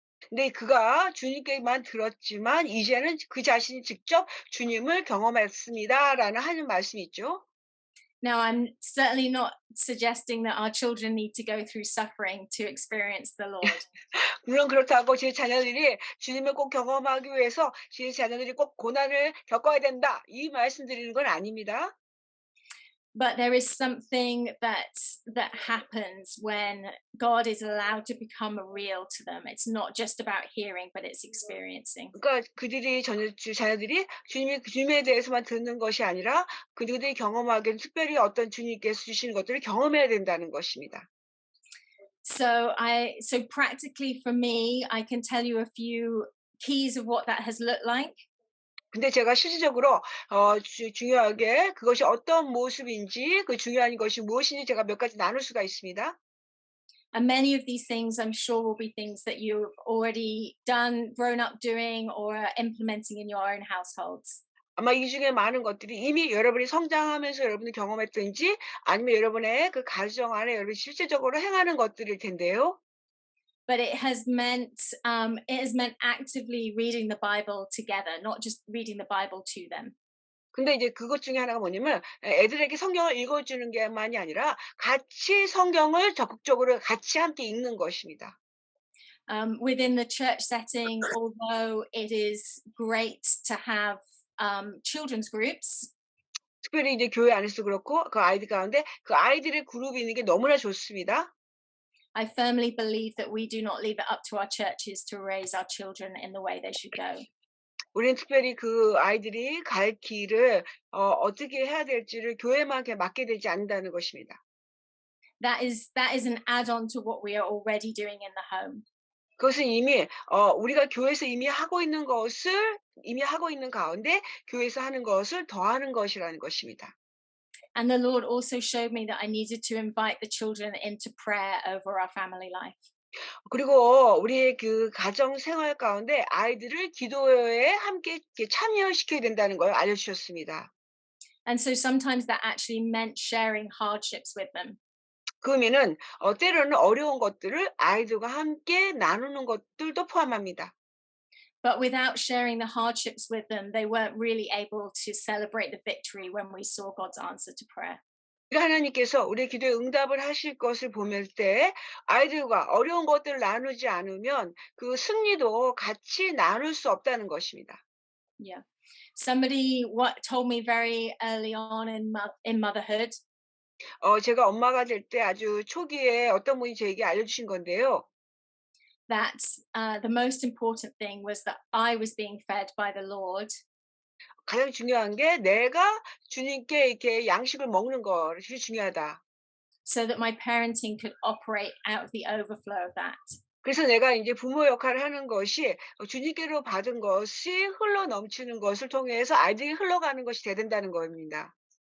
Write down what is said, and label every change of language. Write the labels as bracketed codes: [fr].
[ko] 근데 그가 주님께만 들었지만 이제는 그 자신이 직접 주님을 경험했습니다라는 하는 말씀이 있죠. [en] Now, I'm certainly not suggesting that our children need to go through suffering to experience the Lord. [ko] 물론 그렇다고 제 자녀들이 주님을 꼭 경험하기 위해서 제 자녀들이 꼭 고난을 겪어야 된다. 이 말씀드리는 건 아닙니다. [en] But there is something that happens when God is allowed to become real to them. It's not just about hearing, but it's experiencing. [ko] 그러니까 자녀들이 주님에 대해서만 듣는 것이 아니라 그들이 경험하기엔 특별히 어떤 주님께서 주시는 것들을 경험해야 된다는 것입니다. [en] So practically for me, I can tell you a few keys of what that has looked like. [ko] 근데 제가 실질적으로 중요하게 그것이 어떤 모습인지 그 중요한 것이 무엇인지 제가 몇 가지 나눌 수가 있습니다. [en] And many of these things, I'm sure, will be things that you've already done, grown up doing, or are implementing in your own households. [ko] 아마 이 중에 많은 것들이 이미 여러분이 성장하면서 여러분이 경험했든지 아니면 여러분의 그 가정 안에 여러분이 실질적으로 행하는 것들일 텐데요. [en] But it has meant actively reading the Bible together, not just reading the Bible to them. [ko] 근데 이제 그것 중에 하나가 뭐냐면 애들에게 성경을 읽어주는 게만이 아니라 같이 성경을 적극적으로 같이 함께 읽는 것입니다. [en] Within the church setting, although it is great to have children's groups, [ko] 특별히 이제 교회 안에서 그렇고 그 아이들 가운데 그 아이들의 그룹이 있는 게 너무나 좋습니다. [en] I firmly believe that we do not leave it up to our churches to raise our children in the way they should go. [ko] 우리는 특별히 그 아이들이 갈 길을 어떻게 해야 될지를 교회만 맡게 되지 않는다는 것입니다. [en] That is an add-on to what we are already doing in the home. [ko] 그것은 이미 우리가 교회에서 이미 하고 있는 가운데 교회에서 하는 것을 더하는 것이라는 것입니다. [en] And the Lord also showed me that I needed to invite the children into prayer over our family life. [ko] 그리고 우리의 그 가정 생활 가운데 아이들을 기도에 함께 이렇게 참여시켜야 된다는 걸 알려주셨습니다. [en] And so sometimes that actually meant sharing hardships with them. [ko] 그 의미는 때로는 어려운 것들을 아이들과 함께 나누는 것들도 포함합니다. [en] But without sharing the hardships with them, they weren't really able to celebrate the victory when we saw God's answer to prayer. [ko] 하나님께서 우리의 기도에 응답을 하실 것을 보면 때 아이들과 어려운 것들을 나누지 않으면 그 승리도 같이 나눌 수 없다는 것입니다. [en] Yeah. Somebody what told me very early on in motherhood [ko] 제가 엄마가 될 때 아주 초기에 어떤 분이 저에게 알려주신 건데요. [en] that the most important thing was that I was being fed by the Lord [ko] 가장 중요한 게 내가 주님께 이렇게 양식을 먹는 것이 중요하다. [en] so that my parenting could operate out of the overflow of that. [ko] 그래서 내가 이제 부모 역할을 하는 것이 주님께로 받은 것이 흘러 넘치는 것을 통해서 아이들이 흘러가는 것이 돼야 된다는 겁니다.